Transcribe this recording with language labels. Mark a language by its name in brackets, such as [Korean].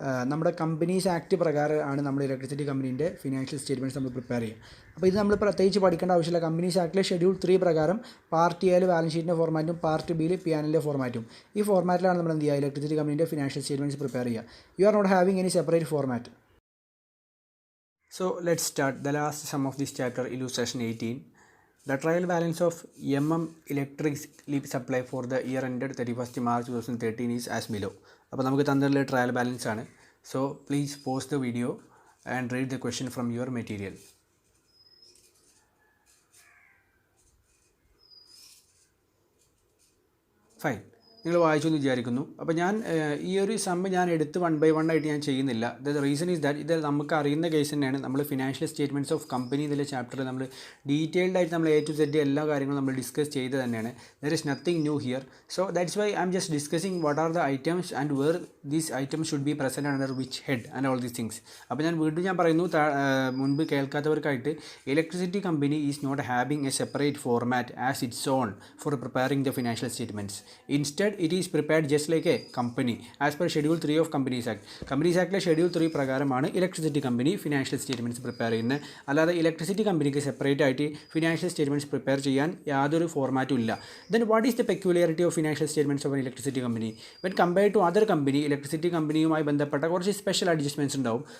[Malayalam] നമ്മുടെ companies act പ്രകാരമാണ് നമ്മൾ ഇലക്ട്രിസിറ്റി കമ്പനീൻ്റെ ഫിനാൻഷ്യൽ സ്റ്റേറ്റ്മെൻറ്റ്സ് നമ്മൾ പ്രിപ്പയർ ചെയ്യുക. അപ്പോൾ ഇത് നമ്മൾ പ്രത്യേകിച്ച് പഠിക്കേണ്ട ആവശ്യമില്ല. കമ്പനീസ് ആക്ടിലെ ഷെഡ്യൂൾ 3 പ്രകാരം പാർട്ട് എയിൽ ബാലൻസ് ഷീറ്റിൻ്റെ ഫോർമാറ്റും പാർട്ട് ബിയിൽ P&L ഫോർമാറ്റും, ഈ ഫോർമാറ്റിലാണ് നമ്മൾ എന്ത് ചെയ്യുക, ഇലക്ട്രിസിറ്റി കമ്പനീൻ്റെ ഫിനാൻഷ്യൽ സ്റ്റേറ്റ്മെൻറ്റ്സ് പ്രിപ്പയർ ചെയ്യുക. [English] You are not having any separate format. So let's start the last sum of this chapter, illustration 18. The trial balance of electricity supply for the year ended 31st March 2013 is as below. [Malayalam] അപ്പോൾ നമുക്ക് തന്നിട്ടുള്ള trial balance ആണ്. [English] So please pause the video and read the question from your material. [Malayalam] Fine. നിങ്ങൾ വായിച്ചു എന്ന് വിചാരിക്കുന്നു. അപ്പോൾ ഞാൻ ഈ ഒരു സമ്മ് ഞാൻ എടുത്ത് 1 by 1 ആയിട്ട് ഞാൻ ചെയ്യുന്നില്ല. [English] the reason is that [Malayalam] ഇത് നമുക്ക് അറിയുന്ന കേസ് തന്നെയാണ്. നമ്മൾ ഫിനാൻഷ്യൽ സ്റ്റേറ്റ്മെൻറ്റ്സ് ഓഫ് കമ്പനി ഇതിലെ ചാപ്റ്ററിൽ നമ്മൾ ഡീറ്റെയിൽഡ് ആയിട്ട് നമ്മൾ A to Z എല്ലാ കാര്യങ്ങളും നമ്മൾ ഡിസ്കസ് ചെയ്ത് തന്നെയാണ്. [English] There is nothing new here. So that's why I am just discussing what are the items and where these items should be present under which head and all these things. [Malayalam] അപ്പോൾ ഞാൻ വീണ്ടും ഞാൻ പറയുന്നു, മുൻപ് കേൾക്കാത്തവർക്കായിട്ട്, [English] Electricity company is not having a separate format as its own for preparing the financial statements. Instead it is prepared just like a company as per schedule 3 of Companies Act. [Malayalam] Companies Act schedule 3 പ്രകാരമാണ് electricity company financial statements prepare ചെയ്യുന്നത്. അല്ലാതെ electricity കമ്പനിക്ക് separate ആയിട്ട് financial statements prepare ചെയ്യാൻ യാതൊരു ഫോർമാറ്റും ഇല്ല. [English] Then what is the peculiarity of financial statements of an electricity company? When compared to other company, [Malayalam] electricity കമ്പനിയുമായി ബന്ധപ്പെട്ട കുറച്ച് സ്പെഷ്യൽ അഡ്ജസ്റ്റ്മെൻറ്റ്സ് ഉണ്ടാവും.